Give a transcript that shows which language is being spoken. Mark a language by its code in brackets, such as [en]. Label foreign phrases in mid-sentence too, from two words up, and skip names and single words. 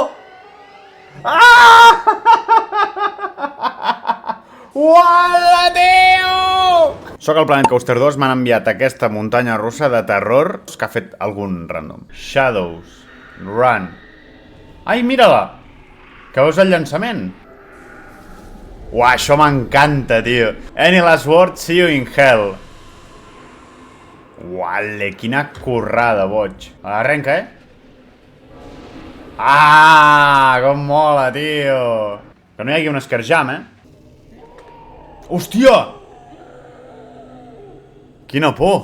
[ca] Ah! Uala, tio! Soc el Planet Coaster 2, m'han enviat aquesta muntanya russa de terror que ha fet algun random. [en] Shadows. Run. [ca] Ai, mira-la! Que veus el llançament? Uah, això m'encanta, tio. [en] Any last word, see you in hell. [ca] Uale, quina currada, boig. Arrenca, eh? Ah, com mola, tio. Que no hi hagi un esquerjam, eh? Hòstia! Quina por.